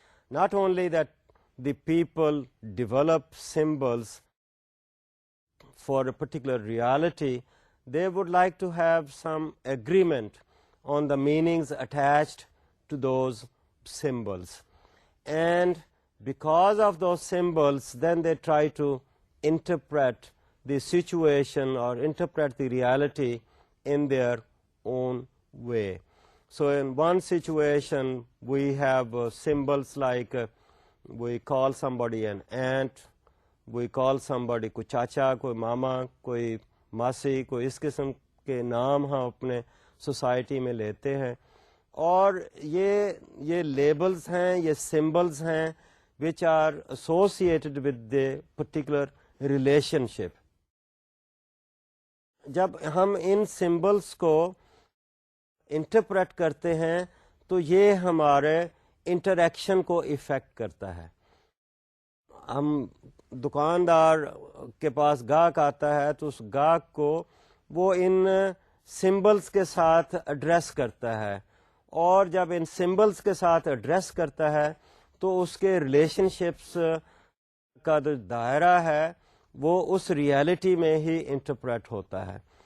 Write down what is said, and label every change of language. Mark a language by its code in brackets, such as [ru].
[en] Not only that the people develop symbols for a particular reality, they would like to have some agreement on the meanings attached to those symbols. And because of those symbols, then they try to interpret the situation or interpret the reality in their own way. So in one situation we have symbols like we call somebody [ur] an aunt, we call somebody کوئی چاچا, کوئی ماما, کوئی ماسی, کوئی اس قسم کے نام ہم اپنے سوسائٹی میں لیتے ہیں. اور یہ لیبلز ہیں, یہ سمبلز ہیں [en] which are associated with the particular relationship. [ur] جب ہم ان سمبلز کو انٹرپریٹ کرتے ہیں تو یہ ہمارے انٹریکشن کو افیکٹ کرتا ہے. ہم دکاندار کے پاس گاہک آتا ہے تو اس گاہک کو وہ ان سمبلز کے ساتھ ایڈریس کرتا ہے, اور جب ان سمبلز کے ساتھ ایڈریس کرتا ہے تو اس کے ریلیشن شپس کا جو دائرہ ہے وہ اس ریالٹی میں ہی انٹرپریٹ ہوتا ہے.